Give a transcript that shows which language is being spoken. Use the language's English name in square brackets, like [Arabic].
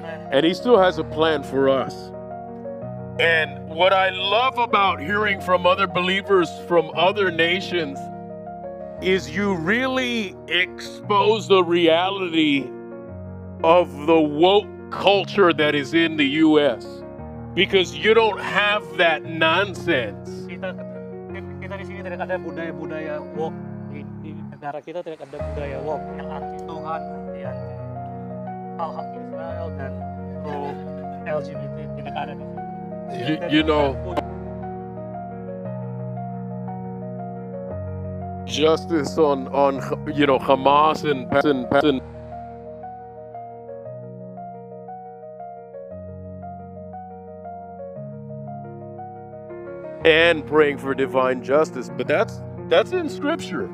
[English] And He still has a plan for us. And what I love about hearing from other believers from other nations is you really expose the reality of the woke culture that is in the U.S. because you don't have that nonsense. [Indonesian] Kita di sini tidak ada budaya woke. Di negara kita tidak ada budaya woke yang anti Tuhan, anti hak Israel dan pro LGBT, tidak ada di sini. [English] You know, justice on Hamas and praying for divine justice, but that's in Scripture.